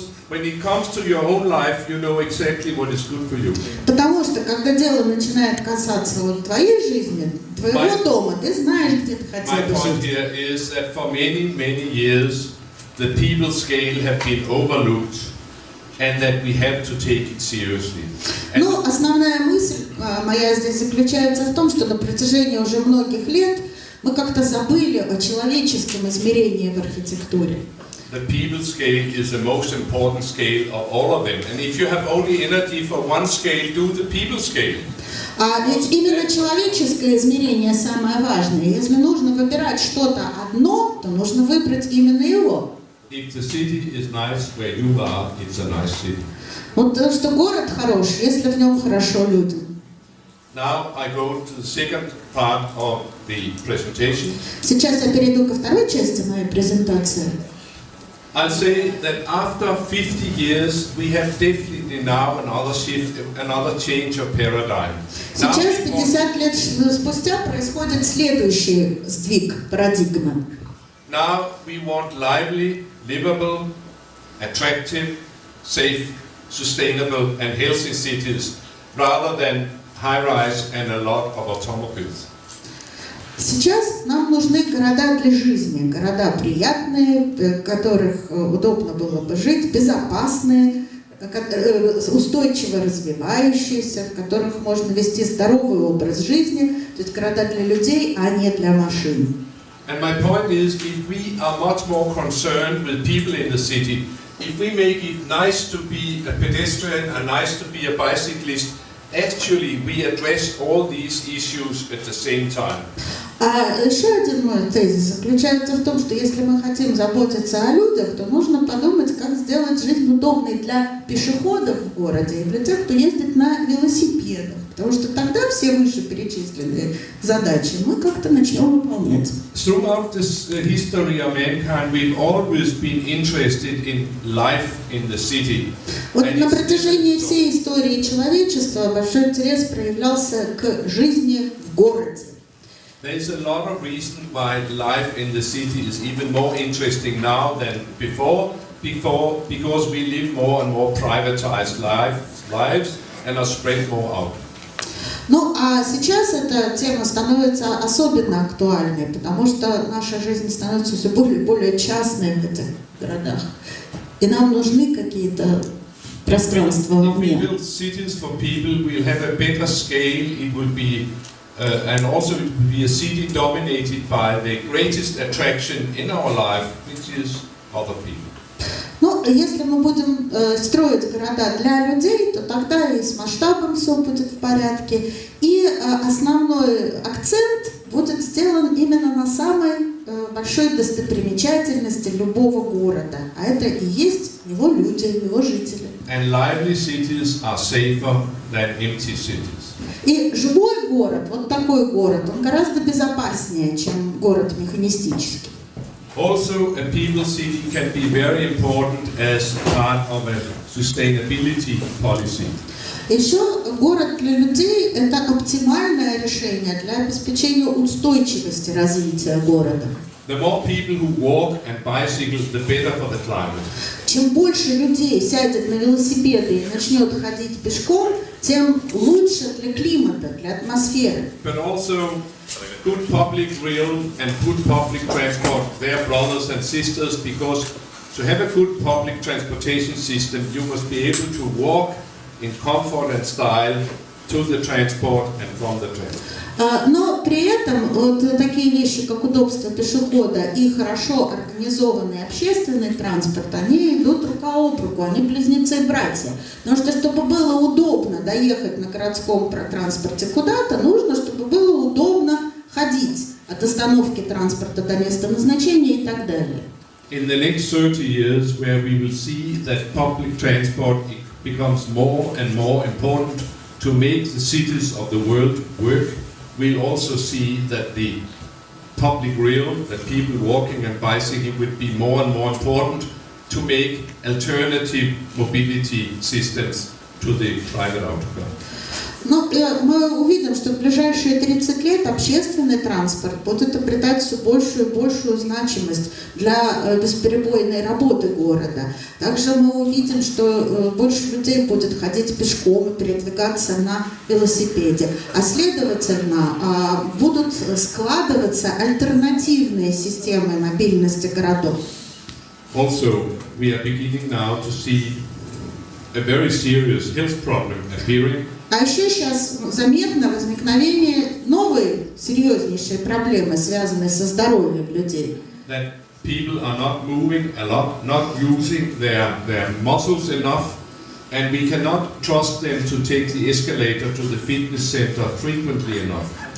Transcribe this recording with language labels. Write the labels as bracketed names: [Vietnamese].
[English] When it comes to your own life, you know exactly what is good for you. [Russian] Потому что когда дело начинает касаться вот твоей жизни, твоего дома, ты знаешь, где ты хотел бы жить. [English] My point here is that for many, many years, the people scale have been overlooked, and that we have to take it seriously. [Russian] Ну, основная мысль моя здесь заключается в том, что на протяжении уже многих лет мы как-то забыли о человеческом измерении в архитектуре. [English] The people scale is the most important scale of all of them. And if you have only energy for one scale, do the people scale. [Russian] А ведь именно человеческое измерение самое важное. Если нужно выбирать что-то одно, то нужно выбрать именно его. [English] If the city is nice where you are, it's a nice city. [Russian] Вот что город хорош, если в нем хорошо людям. [English] Now I go to the second part of the presentation. [Russian] Сейчас я перейду ко второй части моей презентации. [English] I'll say that after 50 years, we have definitely now another shift, another change of paradigm. [Russian] Сейчас, 50 лет спустя, происходит следующий сдвиг парадигмы. [English] Now we want lively, livable, attractive, safe, sustainable and healthy cities rather than high-rise and a lot of automobiles. [Russian] Сейчас нам нужны города для жизни, города приятные, в которых удобно было бы жить, безопасные, устойчиво развивающиеся, в которых можно вести здоровый образ жизни, то есть города для людей, а не для машин. [English] And my point is, if we are much more concerned with people in the city, if we make it nice to be a pedestrian and nice to be a bicyclist, actually we address all these issues at the same time. [Russian] А еще один мой тезис заключается в том, что если мы хотим заботиться о людях, то нужно подумать, как сделать жизнь удобной для пешеходов в городе и для тех, кто ездит на велосипедах. Потому что тогда все вышеперечисленные задачи мы как-то начнем выполнять. [English] Throughout this history of mankind, we've always been interested in life in the city. [Russian] Вот на протяжении всей истории человечества большой интерес проявлялся к жизни в городе. [English] There's a lot of reason why life in the city is even more interesting now than before, because we live more and more privatized lives and are spread more out. [Russian] Ну, а сейчас эта тема становится особенно актуальной, потому что наша жизнь становится все более и более частной в этих городах. И нам нужны какие-то пространства вовне. [English] If we build cities for people, we'll have a better scale. It will be, and also it will be a city dominated by the greatest attraction in our life, which is other people. [Russian] Ну, если мы будем строить города для людей, то тогда и с масштабом все будет в порядке, и основной акцент будет сделан именно на самой большой достопримечательности любого города, а это и есть его люди, его жители. [English] And lively cities are safer than empty cities. [Russian] И живой город, вот такой город, он гораздо безопаснее, чем город механистический. [English] Also, a people city can be very important as part of a sustainability policy. [Russian] Еще город для людей – это оптимальное решение для обеспечения устойчивости развития города. [English] The more people who walk and bicycle, the better for the climate. [Russian] Чем больше людей сядет на велосипеды и начнет ходить пешком, тем лучше для климата, для атмосферы. [English] But also, good public rail and good public transport, they are brothers and sisters, because to have a good public transportation system, you must be able to walk in comfort and style to the transport and from the transport. [Russian] Но при этом вот такие вещи, как удобство пешехода и хорошо организованный общественный транспорт, они идут рука об руку, они близнецы-братья. Потому что, чтобы было удобно доехать на городском транспорте куда-то, нужно, чтобы было удобно ходить от остановки транспорта до места назначения и так далее. [English] In the next 30 years, where we will see that public transport becomes more and more important to make the cities of the world work, we'll also see that the public rail, that people walking and bicycling would be more and more important to make alternative mobility systems to the private autocar. [Russian] Но мы увидим, что в ближайшие 30 лет общественный транспорт будет обретать все большую и большую значимость для бесперебойной работы города. Также мы увидим, что больше людей будет ходить пешком и передвигаться на велосипеде. А следовательно, будут складываться альтернативные системы мобильности городов. [English] Also, we are beginning now to see a very serious health problem appearing. [Russian] А еще сейчас заметно возникновение новой серьезнейшей проблемы, связанной со здоровьем людей. [English] That people are not moving a lot, not using their muscles enough, and we cannot trust them to take the escalator to the fitness center frequently enough.